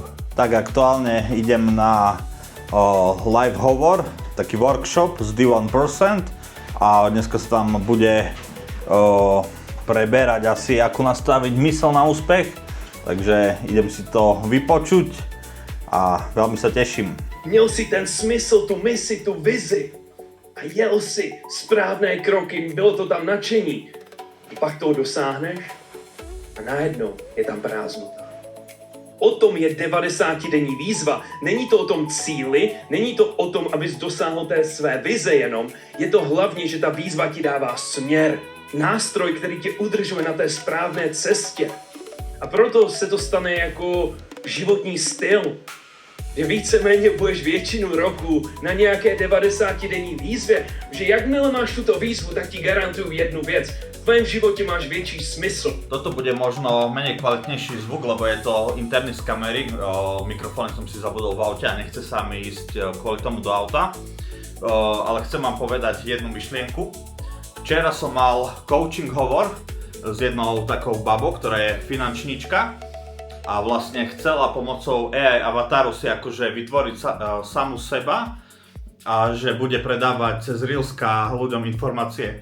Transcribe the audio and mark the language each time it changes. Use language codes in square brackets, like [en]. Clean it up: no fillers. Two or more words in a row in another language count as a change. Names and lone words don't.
[sk] Tak aktuálne idem na live hovor, taký workshop z D1% a dneska sa tam bude preberať asi, ako nastaviť mysel na úspech, takže idem si to vypočuť a veľmi sa teším. [cs] Měl si ten smysl, tu misi, tu vizi a jel si správné kroky, bylo to tam nadšení. A pak toho dosáhneš a najednou je tam prázdnota. O tom je 90-denní výzva. Není to o tom cíli, není to o tom, abys dosáhl té své vize jenom. Je to hlavně, že ta výzva ti dává směr. Nástroj, který tě udržuje na té správné cestě. A proto se to stane jako životní styl. Že víceméně budeš většinu roku na nějaké 90-denní výzvě, že jakmile máš tuto výzvu, tak ti garantuju jednu věc. V tvém životě máš větší smysl. [sk] Toto bude možno menej kvalitnejší zvuk, lebo je to interný z kamery. Mikrofóny som si zabudol v aute a nechce sa mi ísť kvôli tomu do auta. Ale chcem vám povedať jednu myšlienku. Včera som mal coaching hovor s jednou takou babou, ktorá je finančníčka a vlastne chcela pomocou AI avataru si akože vytvoriť samu seba a že bude predávať cez Reelska ľuďom informácie.